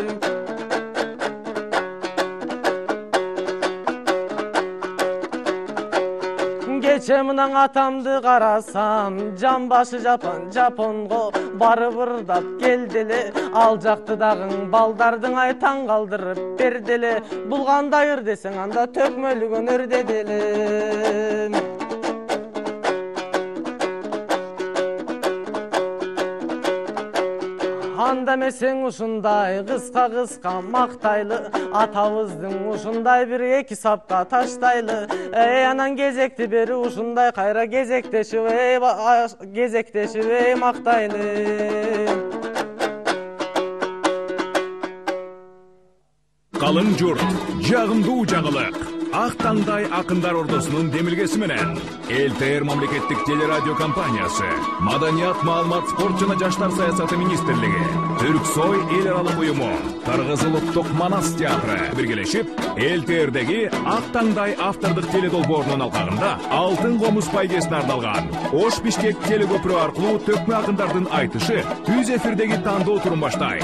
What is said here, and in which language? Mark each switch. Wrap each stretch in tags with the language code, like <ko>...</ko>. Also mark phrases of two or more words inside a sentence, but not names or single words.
<ky>Кече мынан атамды карасам, жан башы жапонго барып ырдап келдиле, ал жактыдагы балдардың ай таң калтырып бердиле, бул кандай ыр десең анда төкмөлүк өнөр деделе. анда эмесең ушундай кыска мактайлы, атабыздын ушундай бир эки сапка таштайлы. Анан кезекти бери ушундай кайра кезектешип мактайлы. Қалың жұрт, жағымдуу жаңылык. Ақ таңдай ақындар ордосунун демилгеси менен ЛТР мамлекеттик телерадио компаниясы, Маданият, маалымат, спорт жана жаштар саясаты министрлиги, Түрксой эл аралык уюму, Кыргыз улуттук Манас театры биргелешип, ЛТРдеги Ақ таңдай автордук теледолбоорунун алкагында Алтын комуз байгесине арналган Ош Бишкек телекөпүрү аркылуу төкмө акындардын айтышы түз эфирдеги тандоо турун баштайт.</ky>